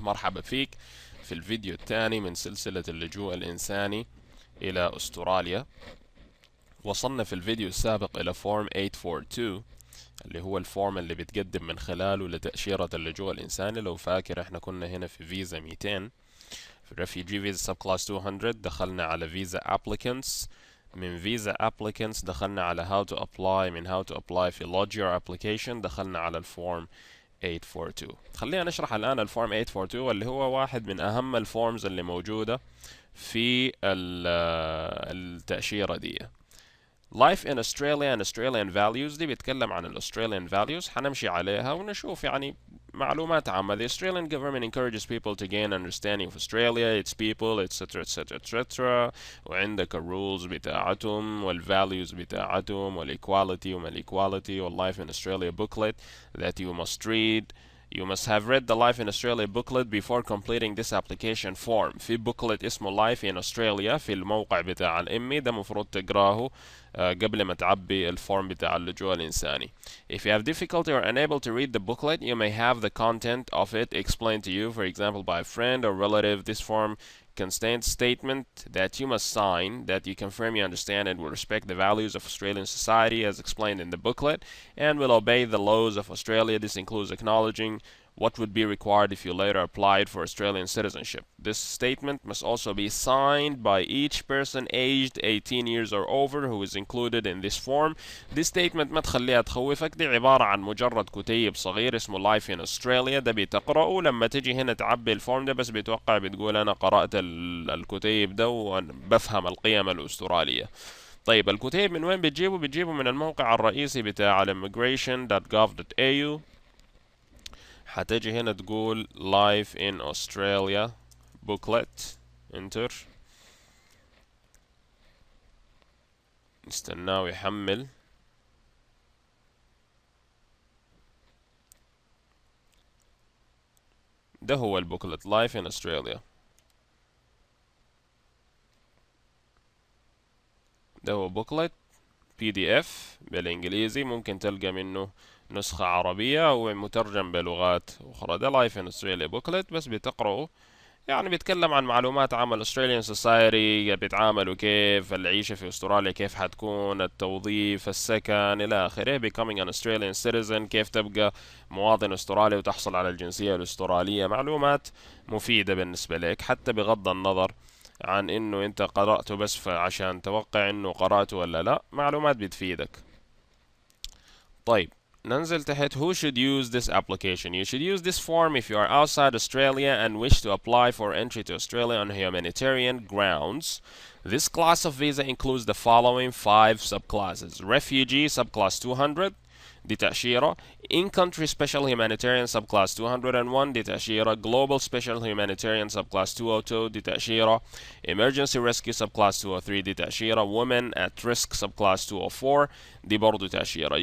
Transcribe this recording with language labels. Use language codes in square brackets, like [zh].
[ar] مرحبا فيك في الفيديو الثاني من سلسلة اللجوء الإنساني إلى أستراليا. وصلنا في الفيديو السابق إلى فورم 842 اللي هو الفورم اللي بتقدم من خلاله لتأشيرة اللجوء الإنساني. لو فاكر احنا كنا هنا في فيزا 200 في Refugee Visa Subclass 200، دخلنا على Visa Applicants. من Visa Applicants دخلنا على How to Apply. من How to Apply في Lodge Your Application دخلنا على الفورم 842. خلينا نشرح الآن الفورم 842 واللي هو واحد من أهم الفورمز اللي موجودة في التأشيرة دي. [en] Life in Australia and Australian Values [ar] دي بيتكلم عن [en] Australian Values. [ar] حنمشي عليها ونشوف يعني معلومات عامة. [en] The Australian government encourages people to gain understanding of Australia, its people, etc etc etc. [ar] وعندك الرولز بتاعتهم والvalues بتاعتهم [en] والايكواليتي [ar] وما [en] الايكواليتي والlife in Australia booklet that you must read. You must have read the Life in Australia booklet before completing this application form. [ar] في booklet اسمه Life in Australia في الموقع بتاع الإمي، ده مفروض تقراه قبل ما تعبي الفورم بتاع اللجوء الإنساني. [en] If you have difficulty or unable to read the booklet, you may have the content of it explained to you, for example, by a friend or relative. This form contains statement that you must sign that you confirm you understand and will respect the values of Australian society as explained in the booklet and will obey the laws of Australia. This includes acknowledging what would be required if you later applied for Australian citizenship. This statement must also be signed by each person aged 18 years or over who is included in this form. This statement [ar] ما تخليها تخوفك، دي عبارة عن مجرد كتيب صغير اسمه Life in Australia، ده بتقرأه لما تجي هنا تعبي الفورم ده، بس بتوقع بتقول أنا قرأت الكتيب ده وبفهم القيم الأسترالية. طيب الكتيب من وين بتجيبه؟ بتجيبه من الموقع الرئيسي بتاع immigration.gov.au. هتجي هنا تقول Life in Australia booklet enter، نستناه يحمل. ده هو البوكلت Life in Australia، ده هو بوكلت PDF بالإنجليزي، ممكن تلقى منه نسخة عربية أو مترجم بلغات أخرى. ده Life in Australia booklet، بس بتقرأه يعني بيتكلم عن معلومات عامة الأستراليان سوسايتي، بيتعاملوا كيف، العيشة في أستراليا كيف حتكون، التوظيف، السكن إلى آخره. [en] becoming an Australian citizen، [ar] كيف تبقى مواطن أسترالي وتحصل على الجنسية الأسترالية. معلومات مفيدة بالنسبة لك، حتى بغض النظر عن إنه أنت قرأته بس عشان توقع إنه قرأته ولا لا، معلومات بتفيدك. طيب ننزل تحت. [en] Who should use this application? You should use this form if you are outside Australia and wish to apply for entry to Australia on humanitarian grounds. This class of visa includes the following 5 subclasses: Refugee subclass 200 [ar] دي تأشيرة، [en] In-country special humanitarian subclass 201 دي تأشيرة، Global special humanitarian subclass 202 دي تأشيرة، Emergency rescue subclass 203 دي تأشيرة، Women at risk subclass 204 [ar] دي برضو تأشيرة.